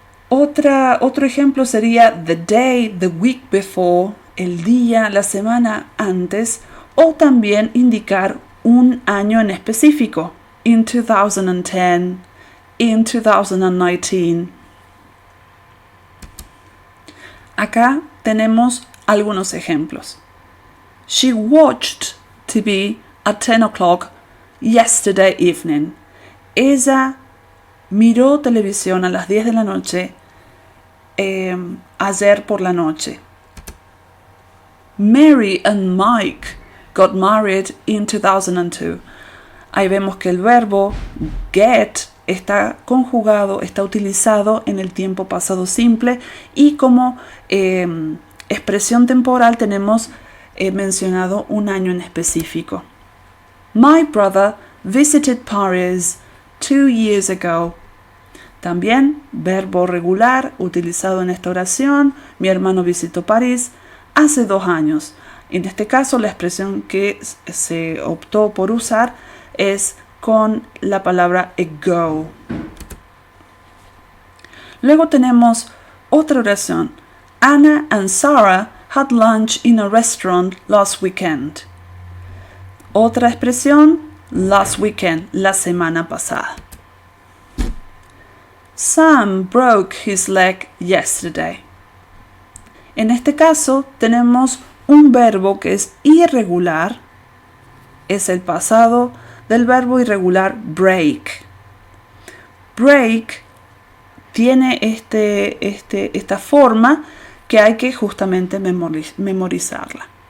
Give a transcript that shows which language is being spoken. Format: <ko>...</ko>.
<es>Otro ejemplo sería</es> <en>the day, the week before,</en> <es>el día, la semana antes, o también indicar un año en específico,</es> <en>in 2010, in 2019.</en> <es>Acá tenemos algunos ejemplos.</es> <en>She watched TV at 10 o'clock yesterday evening.</en> <es>Ella miró televisión a las 10 de la noche ayer por la noche.</es> <en>Mary and Mike got married in 2002.</en> <es>Ahí vemos que el verbo get está conjugado, está utilizado en el tiempo pasado simple y como expresión temporal tenemos mencionado un año en específico.</es> <en>My brother visited Paris 2 years ago.</en> <es>También verbo regular utilizado en esta oración. Mi hermano visitó París hace 2 años. En este caso la expresión que se optó por usar es con la palabra ago. Luego tenemos otra oración.</es> <en>Anna and Sarah had lunch in a restaurant last weekend.</en> <es>Otra expresión,</es> <en>last weekend,</en> <es>la semana pasada.</es> <en>Sam broke his leg yesterday.</en> <es>En este caso tenemos un verbo que es irregular, es el pasado del verbo irregular break. Break tiene esta forma que hay que justamente memorizarla.</es>